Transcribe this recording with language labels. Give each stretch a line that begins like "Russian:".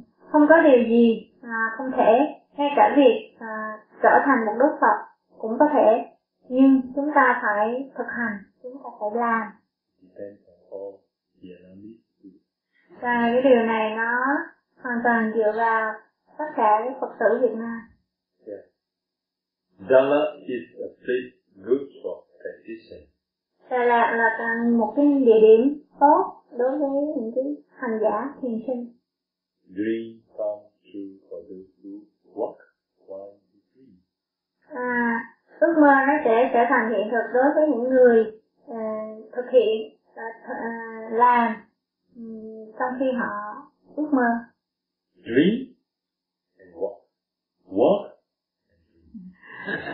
Vietnamese: Không có điều gì không thể. Ngay cả việc trở thành một Đức Phật cũng có thể, nhưng chúng ta phải thực hành, chúng ta phải làm.
English: Depends on all the elements.
Vietnamese: Và cái điều này nó hoàn toàn dựa vào tất cả các Phật tử Việt Nam.
English: Đà Lạt is a place good for practicing.
Vietnamese: Đà Lạt là một cái địa điểm tốt đối với những cái hành giả thiền sinh.
English: Dream come true for those who walk while you dream.
Vietnamese: À, ước mơ nó sẽ trở thành hiện thực đối với những người thực hiện làm trong khi họ ước mơ.
English: Dream and walk. Walk and dream.